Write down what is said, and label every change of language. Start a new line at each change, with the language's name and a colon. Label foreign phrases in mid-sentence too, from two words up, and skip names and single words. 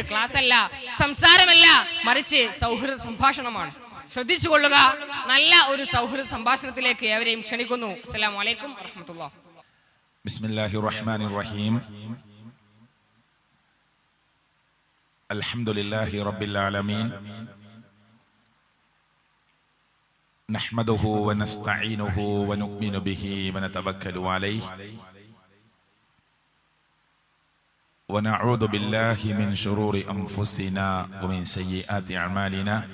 Malayalam: ക്ലാസ് അല്ല, സംസാരമല്ല, മറിച്ച് സൗഹൃദ സംഭാഷണമാണ്. ശ്രദ്ധിച്ചുകൊള്ളുക. നല്ല ഒരു സൗഹൃദ സംഭാഷണത്തിലേക്ക് ഏവരെയും ക്ഷണിക്കുന്നു.
Arabic: السلام عليكم ورحمة الله. بسم الله الرحمن الرحيم. الحمد لله رب العالمين. نحمده ونستعينه ونؤمن به ونتوكل عليه ونعوذ بالله من شرور أنفسنا ومن سيئات أعمالنا.